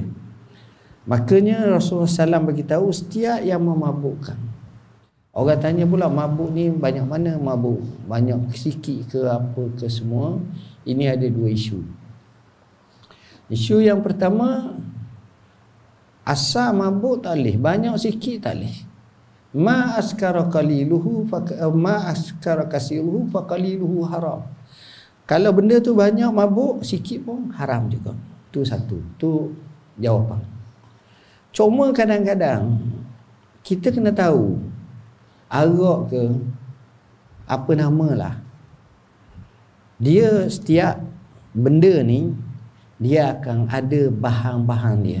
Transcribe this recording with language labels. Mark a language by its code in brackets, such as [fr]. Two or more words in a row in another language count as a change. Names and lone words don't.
[ms] Makanya Rasulullah SAW beritahu setiap yang memabukkan. Orang tanya pula, mabuk ni banyak mana mabuk? Banyak sikit ke apa ke semua? Ini ada 2 isu. Isu yang pertama, asal mabuk tak boleh, banyak sikit tak boleh. [ar] ما أسكر قليله ما أسكر كثيره فقليله حرام. [ms] Kalau benda tu banyak mabuk, sikit pun haram juga. Tu satu, tu jawapan. Cuma kadang-kadang kita kena tahu arak ke, apa namalah, dia setiap benda ni dia akan ada bahan-bahan dia.